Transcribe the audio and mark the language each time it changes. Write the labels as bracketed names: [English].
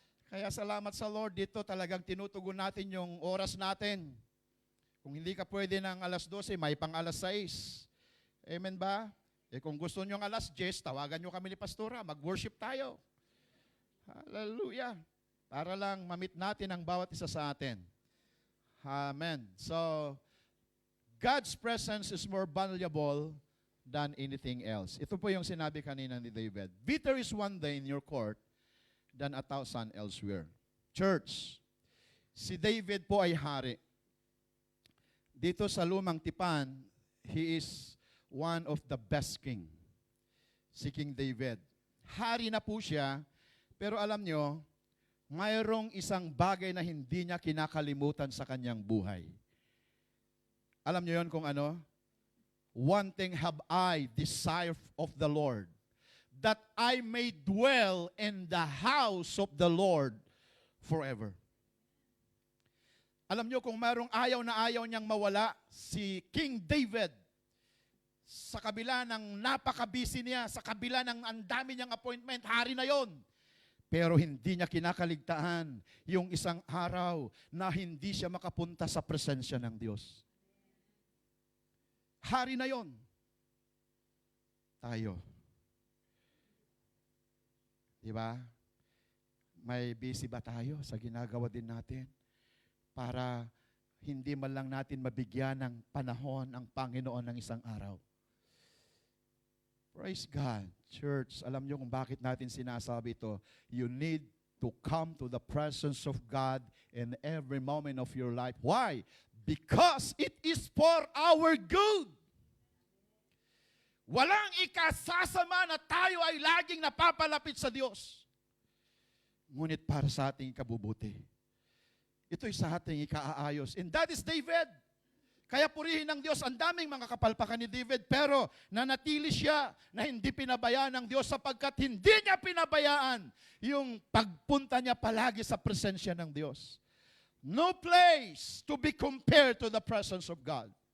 [Filipino] Kaya salamat sa Lord, dito talagang tinutugon natin yung oras natin. Kung hindi ka pwede ng 12:00, may pang 6:00. Amen ba? Kung gusto nyo ng 10:00, tawagan nyo kami ni Pastora, mag-worship tayo. Hallelujah. Para lang ma-meet natin ang bawat isa sa atin. Amen. [English] So, God's presence is more valuable than anything else. [Filipino] Ito po yung sinabi kanina ni David. [English] Better is one day in your court than 1,000 elsewhere. [Filipino] Church, si David po ay hari. Dito sa Lumang Tipan, [English] he is one of the best king. [Filipino] Si King David. Hari na po siya, pero alam nyo, mayroong isang bagay na hindi niya kinakalimutan sa kanyang buhay. Alam nyo yon kung ano? [English] One thing have I desired of the Lord, that I may dwell in the house of the Lord forever. [Filipino] Alam nyo kung mayroong ayaw na ayaw niyang mawala, si King David, sa kabila ng napaka-busy niya, sa kabila ng ang dami niyang appointment, hari na yon. Pero hindi niya kinakaligtaan yung isang araw na hindi siya makapunta sa presensya ng Diyos. Hari na yon. Tayo. Diba? May busy ba tayo sa ginagawa din natin? Para hindi man lang natin mabigyan ng panahon ang Panginoon ng isang araw. Praise God. Church, alam niyo kung bakit natin sinasabi ito. [English] You need to come to the presence of God in every moment of your life. Why? Because it is for our good. [Filipino] Walang ikasasama na tayo ay laging napapalapit sa Diyos. Ngunit para sa ating kabubuti. Ito'y sa ating ikaaayos. [English] And that is David. [Filipino] Kaya purihin ng Diyos, ang daming mga kapalpakan ni David, pero nanatili siya na hindi pinabayaan ng Diyos sapagkat hindi niya pinabayaan yung pagpunta niya palagi sa presensya ng Diyos. [English] No place to be compared to the presence of God.